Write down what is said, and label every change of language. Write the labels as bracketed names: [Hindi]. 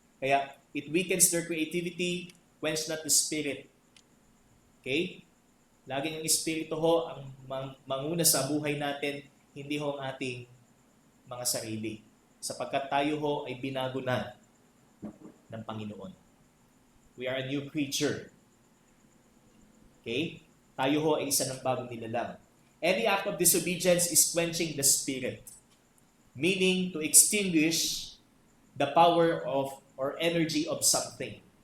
[English] Kaya, it weakens their creativity, quench not the Spirit. Okay? [Filipino] Laging ang Espiritu ho ang manguna sa buhay natin, hindi ho ang ating mga sarili. Sapagkat tayo ho ay binago na ng Panginoon. [English] We are a new creature. Okay? [Filipino] Tayo ho ay isa ng bagong nilalang. [English] Any act of disobedience is quenching the Spirit, meaning to extinguish the power of or energy of something.